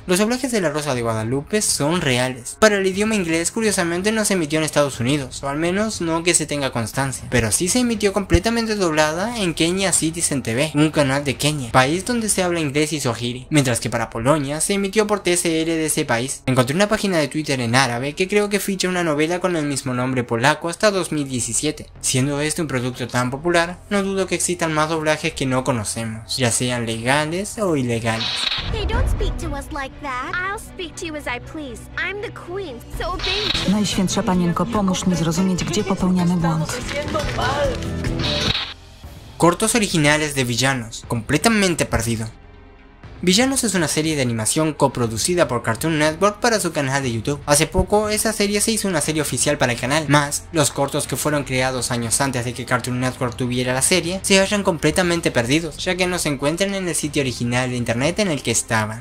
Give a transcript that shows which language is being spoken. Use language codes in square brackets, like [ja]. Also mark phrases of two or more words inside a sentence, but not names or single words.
[es] Los doblajes de La Rosa de Guadalupe son reales. Para el idioma inglés, curiosamente no se emitió en Estados Unidos, o al menos no que se tenga constancia, pero sí se emitió completamente doblada en Kenya Citizen TV, un canal de Kenia, país donde se habla inglés y swahili, mientras que para Polonia se emitió por TCR de ese país. Encontré una página de Twitter en árabe que creo que ficha una novela con el mismo nombre polaco hasta 2017. Siendo este un producto tan popular, no dudo que existan más doblajes que no conocemos, ya sean legales o ilegales. [en] Hey, don't speak to us like that. I'll speak to you as I please. I'm the queen, so obey me. [pl] Najświętsza Panienko, pomóż mi zrozumieć, gdzie popełniamy błąd. [es] Cortos originales de Villanos, completamente perdido. Villanos es una serie de animación coproducida por Cartoon Network para su canal de YouTube. Hace poco esa serie se hizo una serie oficial para el canal, más los cortos que fueron creados años antes de que Cartoon Network tuviera la serie se hallan completamente perdidos, ya que no se encuentran en el sitio original de internet en el que estaban.